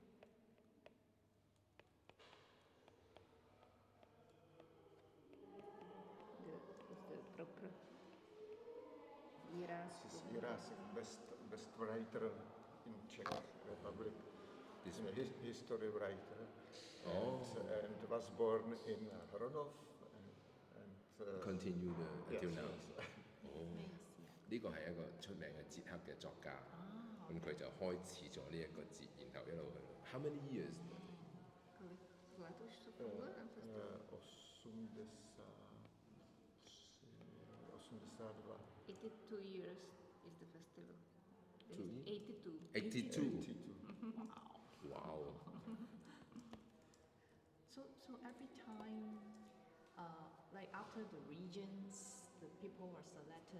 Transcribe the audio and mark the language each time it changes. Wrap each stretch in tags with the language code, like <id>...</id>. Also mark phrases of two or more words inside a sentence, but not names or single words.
<en>It's the proper Jiráskův. Jirásek, best writer in Czech Republic. This He's a history writer. Oh. And was born in Hronov. And continue until yes, now. yes.</en> <yue>呢個係一個出名嘅捷克嘅作家，咁佢就開始咗呢一個節，然後一路去。</yue> <en>How many years?</en> <cs>Kolik let už to funguje ten festival?</cs> <en>82. 82 years is the festival. Two? 82. 82. Wow. So every time, like after the regions, the people are selected.</en>